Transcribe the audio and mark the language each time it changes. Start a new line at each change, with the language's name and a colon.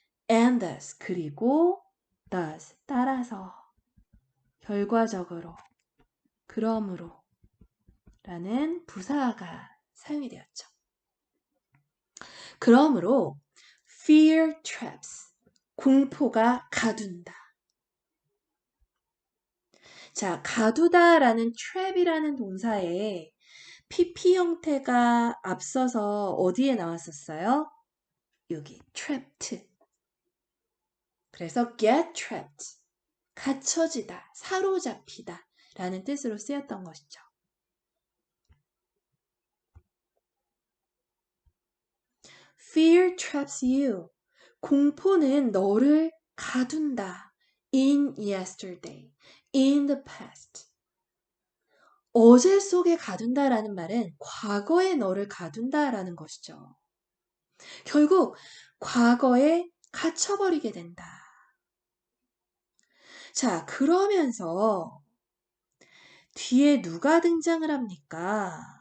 English: and thus,
Korean: 그리고 thus, 따라서, 결과적으로, 그러므로 라는 부사가 사용이 되었죠. 그러므로
English: fear traps,
Korean: 공포가 가둔다. 자, 가두다라는 trap이라는 동사에 PP 형태가 앞서서 어디에 나왔었어요? 여기 trapped. 그래서
English: get trapped.
Korean: 갇혀지다, 사로잡히다 라는 뜻으로 쓰였던 것이죠.
English: Fear traps you.
Korean: 공포는 너를 가둔다.
English: In yesterday, in the past.
Korean: 어제 속에 가둔다라는 말은 과거에 너를 가둔다라는 것이죠. 결국 과거에 갇혀버리게 된다. 자, 그러면서 뒤에 누가 등장을 합니까?